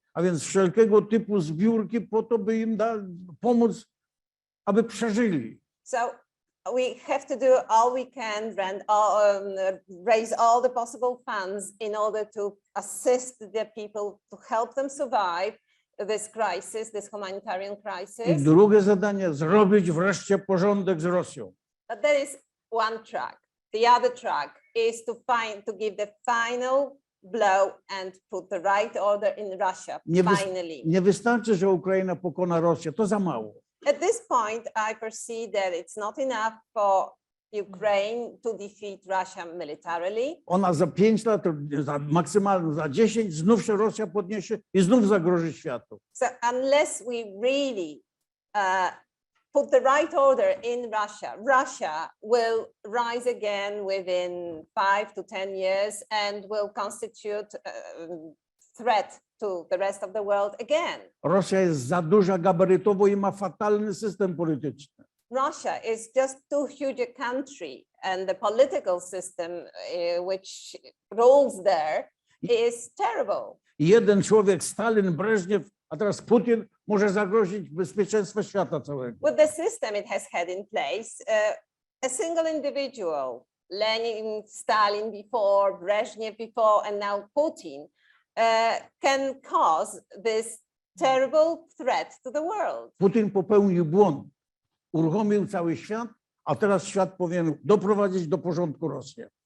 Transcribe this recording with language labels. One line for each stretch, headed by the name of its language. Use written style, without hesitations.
Polish: A więc wszelkiego typu zbiórki po to, by im pomóc, aby przeżyli.
English: So we have to do all we can and raise all the possible funds in order to assist the people, to help them survive this crisis, this humanitarian
Polish: I
English: crisis.
Polish: drugie zadanie, zrobić wreszcie porządek z Rosją.
English: But there is one track. The other track is to give the final blow and put the right order in Russia, finally.
Polish: Nie wystarczy, że Ukraina pokona Rosję, to za mało.
English: At this point, I perceive that it's not enough for Ukraine to defeat Russia militarily.
Polish: Ona za 5 lat, maksymalnie za 10, znów się Rosja podniesie i znów zagroży światu.
English: So unless we really put the right order in Russia, Russia will rise again within 5 to 10 years and will constitute a threat to the rest of the world again.
Polish: Rosja jest za duża gabarytowo i ma fatalny system polityczny.
English: Russia is just too huge a country, and the political system which rules there is terrible.
Polish: Jeden człowiek, Stalin, Breżniew, a teraz Putin, może zagrozić bezpieczeństwo świata całego.
English: With the system it has had in place, a single individual, Lenin, Stalin before, Brezhnev before, and now Putin, can cause this terrible threat to the world.
Polish: Putin popełnił błąd. Uruchomił cały świat, a teraz świat powinien doprowadzić do porządku Rosję.